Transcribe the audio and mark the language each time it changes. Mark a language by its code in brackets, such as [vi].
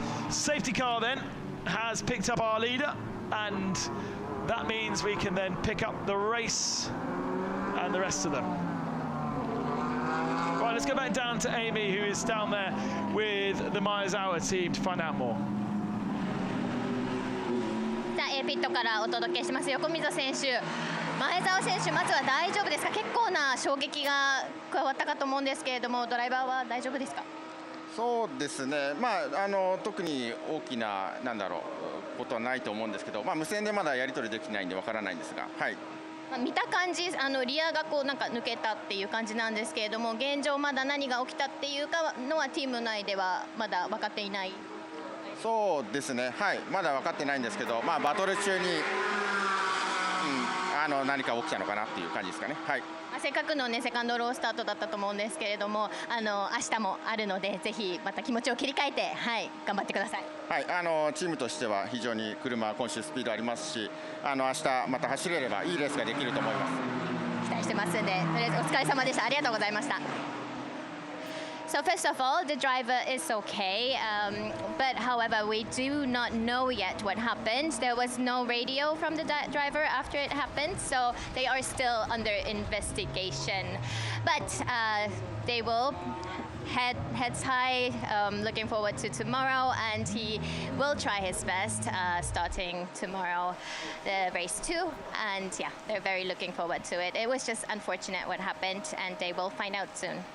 [en] Safety car then has picked up our leader, and that means we can then pick up the race and the rest of them. Right, let's go back down to Amy, who is down there with the Miyazawa team, to find out more. [ja] ピットからお届けします。横溝選手、前澤選手、まずは大丈夫ですか？結構な衝撃が加わったかと思うんですけれども、ドライバーは大丈夫ですか？そうですね、特に大きなことはないと思うんですけど、無線でまだやり取りできないんでわからないんですが、はい。見た感じリアがこうなんか抜けたっていう感じなんですけれども、現状まだ何が起きたっていうかのはチーム内ではまだ分かっていない。そうですね、はい、まだ分かってないんですけど、バトル中に、何か起きたのかなっていう感じですかね。はい。せっかくのねセカンドロースタートだったと思うんですけれども、明日もあるのでぜひまた気持ちを切り替えて、はい、頑張ってください。はい、チームとしては非常に車は今週スピードありますし、明日また走れればいいレースができると思います。期待してますんで、とりあえずお疲れ様でした。ありがとうございました。 [en] So first of all, the driver is okay, but however, we do not know yet what happened. There was no radio from the driver after it happened, so they are still under investigation. But they will heads high, looking forward to tomorrow, and he will try his best starting tomorrow, the race 2, and yeah, they're very looking forward to it. It was just unfortunate what happened, and they will find out soon.